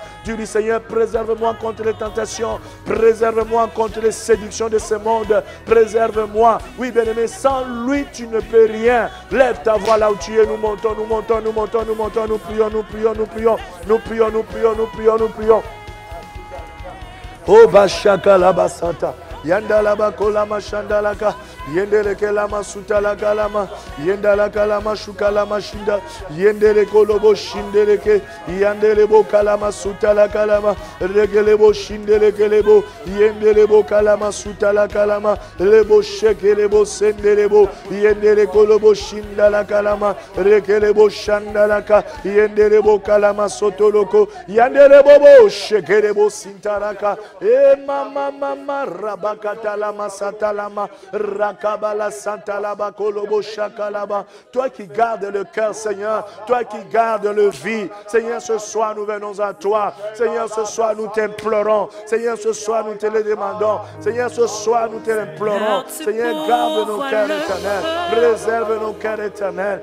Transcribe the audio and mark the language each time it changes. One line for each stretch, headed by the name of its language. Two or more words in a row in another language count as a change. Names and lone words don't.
French: Dis-lui, Seigneur, préserve-moi contre les tentations. Préserve-moi contre les séductions de ce monde. Préserve-moi. Oui, bien-aimé, sans lui, tu ne peux rien. Lève ta voix là où tu es. Nous montons, nous montons, nous montons, nous montons. Nous prions, nous prions, nous prions. Nous prions, nous prions, nous prions, nous prions. Oh, Bashaka la Basanta. Yandalaba kolama shandalaka, yendele kelama sutala kalama, yendala kalama shukalama shinda, yendele kolobo shindeleke, yandele bo kalama sutala kalama, regelebo shindele kelebo, yendele bo kalama sutala kalama, lebo shekelebo sendelebo, yendele kolobo shindala kalama, regelebo shandalaka, yendele bo kalama sotoloko, yandele bobo shekelebo sintaraka, mama raba. Katalama satalama rakabala santalaba kolobo shakalaba. Toi qui gardes le cœur, Seigneur, toi qui gardes le vie, Seigneur, ce soir nous venons à toi. Seigneur, ce soir nous t'implorons. Seigneur, ce soir nous te le demandons. Seigneur, ce soir nous te l'implorons. Seigneur, garde nos cœurs éternels, préserve nos cœurs éternels.